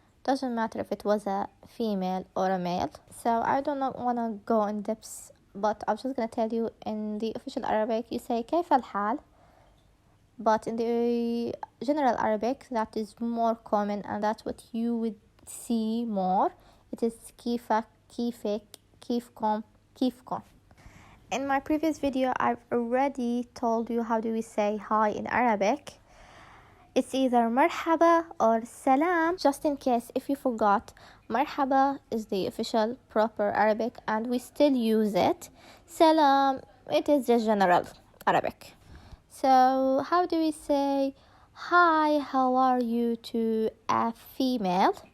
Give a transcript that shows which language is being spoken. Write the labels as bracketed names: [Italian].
[English] Doesn't matter if it was a female or a male. So I do not want to go in depth, but I'm just going to tell you in the official Arabic you say [Arabic] كيف الحال. [English] But in the general Arabic, that is more common and that's what you would see more. It is [Arabic] كيفك, كيفك, كيفكم. [English] In my previous video, I've already told you how do we say hi in Arabic. It's either مرحبا or salam. Just in case if you forgot, مرحبا is the official proper Arabic and we still use it. Salam, it is the general Arabic. So how do we say hi, how are you to a female?